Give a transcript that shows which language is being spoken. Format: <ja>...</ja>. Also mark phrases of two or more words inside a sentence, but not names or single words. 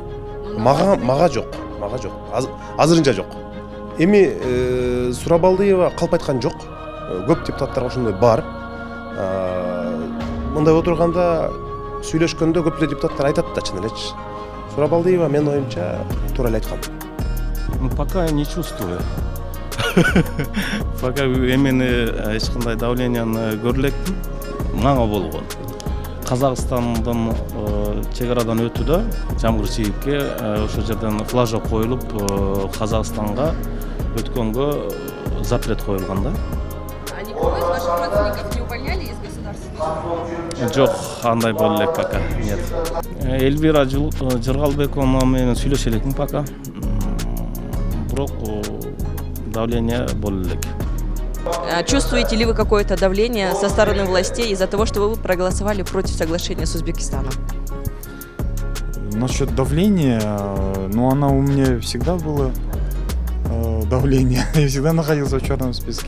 <ky>Мага жок. Азырынча жок. Эми Сурабалдиева калп айткан жок. Көп депутаттарга ошондой бар. Мындай отурганда сүйлөшкөндө көп депутаттар айтат да чын элечи. Сурабалдиева мен оюмча туура эле айткан.</ky> <ru>Ну, пока я не чувствую.</ru> <ky>Пока эмени эч кандай давленияны көрүп электим. Мага болгон. Казакстандын чек арадан өтү да Жамгырчиевке ошол жерден флажок коюлуп Казакстанга өткөнгө запрет коюлган да.</ky> <ru>А никого из ваших родственников не увольняли из государства?</ru> <ky>Жок, андай боло элек пока.</ky> <ru>Нет.</ru> <ky>Эльвира Жыргалбекова менен сүйлөшө электим пока. Бирок давление боло элек.</ky> <ru>Чувствуете ли вы какое-то давление со стороны властей из-за того, что вы проголосовали против соглашения с Узбекистаном? Насчет давления, ну оно у меня всегда было давление, я всегда находился в черном списке.</ru>